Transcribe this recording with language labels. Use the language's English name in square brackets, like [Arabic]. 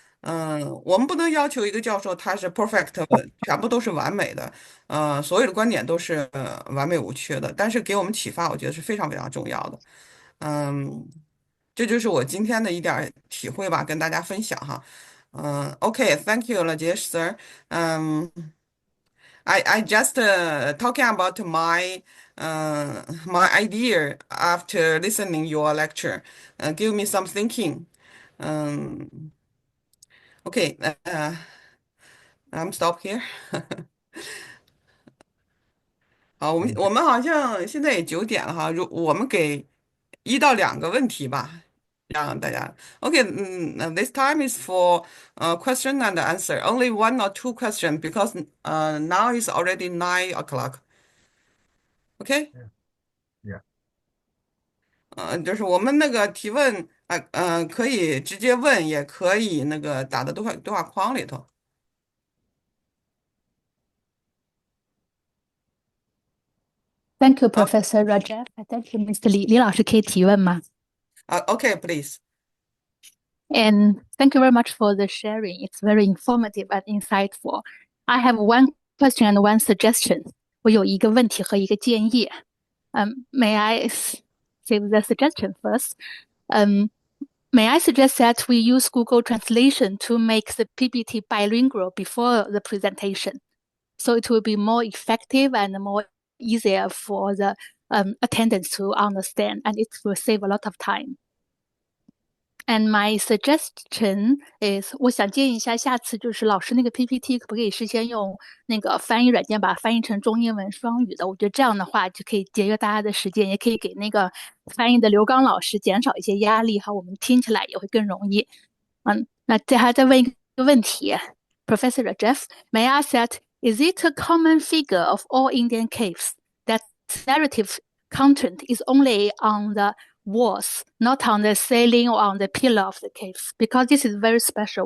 [Chinese] 我们不能要求一个教授他是 perfect，全部都是完美的，所有的观点都是完美无缺的，但是给我们启发，我觉得是非常非常重要的。嗯，这就是我今天的一点儿体会吧，跟大家分享哈。 [English] OK，thank you, Rajesh sir. 嗯，I just talking about my idea after listening your lecture. Give me some thinking. 嗯，OK，I'm stop here. [Chinese] 好，我们好像现在也9点了哈，我们给1到2个问题吧，让大家。 [English] OK，this time is for question and answer. Only 1 or 2 questions because now is already 9 o'clock. OK， Yeah. Yeah. [Chinese] 就是我们那个提问可以直接问，也可以那个打到对话框里头。 [English] Thank you, [Chinese] 好， [English] Professor Rajesh. Thank you, Mr. Li. [Chinese] 李老师可以提问吗？ [English] OK，please。 And thank you very much for the sharing. It's very informative and insightful. I have one question and one suggestion. [Chinese] 我有一个问题和一个建议。 [English] May I save the suggestion first? May I suggest that we use Google Translation to make the PPT bilingual before the presentation, so it will be more effective and more easier for the attendants to understand, and it will save a lot of time. And my suggestion is， [Chinese] 我想建议一下，下次就是老师那个 PPT 可不可以事先用那个翻译软件把它翻译成中英文双语的？我觉得这样的话就可以节约大家的时间，也可以给那个翻译的刘刚老师减少一些压力哈，我们听起来也会更容易。那再问一个问题 [English] ，Professor Rajesh，may I ask that is it a common figure of all Indian caves that narrative content is only on the walls, not on the ceiling or on the pillar of the caves? Because this is very special.